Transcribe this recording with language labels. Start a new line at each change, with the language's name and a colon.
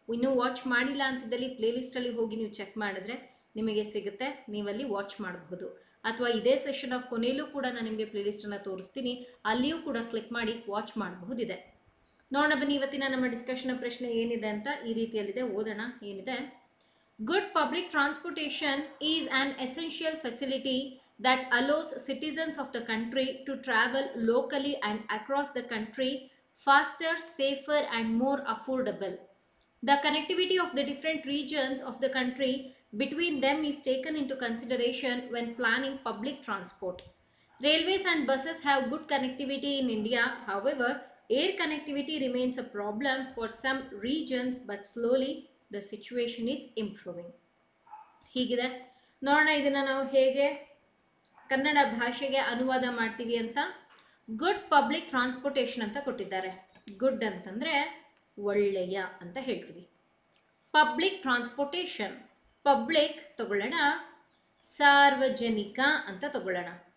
Kannada: ಇನ್ನೂ ವಾಚ್ ಮಾಡಿಲ್ಲ ಅಂತಿದ್ದಲ್ಲಿ ಪ್ಲೇಲಿಸ್ಟಲ್ಲಿ ಹೋಗಿ ನೀವು ಚೆಕ್ ಮಾಡಿದ್ರೆ ನಿಮಗೆ ಸಿಗುತ್ತೆ. ನೀವಲ್ಲಿ ವಾಚ್ ಮಾಡಬಹುದು. ಅಥವಾ ಇದೇ ಸೆಷನ್ ಆಫ್ ಕೊನೆಯಲ್ಲೂ ಕೂಡ ನಾನು ನಿಮಗೆ ಪ್ಲೇಲಿಸ್ಟನ್ನು ತೋರಿಸ್ತೀನಿ. ಅಲ್ಲಿಯೂ ಕೂಡ ಕ್ಲಿಕ್ ಮಾಡಿ ವಾಚ್ ಮಾಡಬಹುದಿದೆ. ನೋಡೋಣ ಬನ್ನಿ ಇವತ್ತಿನ ನಮ್ಮ ಡಿಸ್ಕಷನ್ ಪ್ರಶ್ನೆ ಏನಿದೆ ಅಂತ. ಈ ರೀತಿಯಲ್ಲಿದೆ, ಓದೋಣ ಏನಿದೆ.
English: Good public transportation is an essential facility that allows citizens of the country to travel locally and across the country faster, safer and more affordable. The connectivity of the different regions of the country between them is taken into consideration when planning public transport. Railways and buses have good connectivity in India. However, air connectivity remains a problem for some regions, but slowly the situation is improving.
Kannada: ಹೀಗಿದೆ. ನೋಡೋಣ ಇದನ್ನು ನಾವು ಹೇಗೆ ಕನ್ನಡ ಭಾಷೆಗೆ ಅನುವಾದ ಮಾಡ್ತೀವಿ ಅಂತ. Good public transportation ಅಂತ ಕೊಟ್ಟಿದ್ದಾರೆ. ಗುಡ್ ಅಂತಂದರೆ ಒಳ್ಳೆಯ ಅಂತ ಹೇಳ್ತೀವಿ. ಪಬ್ಲಿಕ್ ಟ್ರಾನ್ಸ್ಪೋರ್ಟೇಷನ್, ಪಬ್ಲಿಕ್ ತಗೊಳ್ಳೋಣ, ಸಾರ್ವಜನಿಕ ಅಂತ ತಗೊಳ್ಳೋಣ.